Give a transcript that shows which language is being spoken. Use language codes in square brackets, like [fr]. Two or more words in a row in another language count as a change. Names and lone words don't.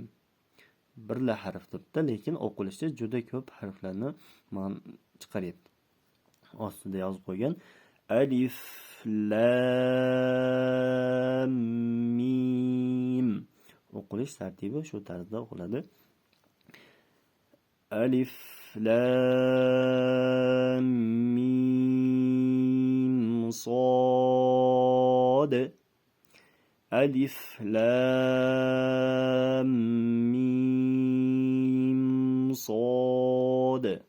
[uz] Birla harf turibdi, lekin o'qilishda juda ko'p harflarni chiqaryapti. Ostida yozib qo'ygan [ar] ألف لام ميم. [uz] O'qilish tartibi shu tarzda o'qiladi. [ar] ألف لام ميم صاد. ألف لام ميم صاد.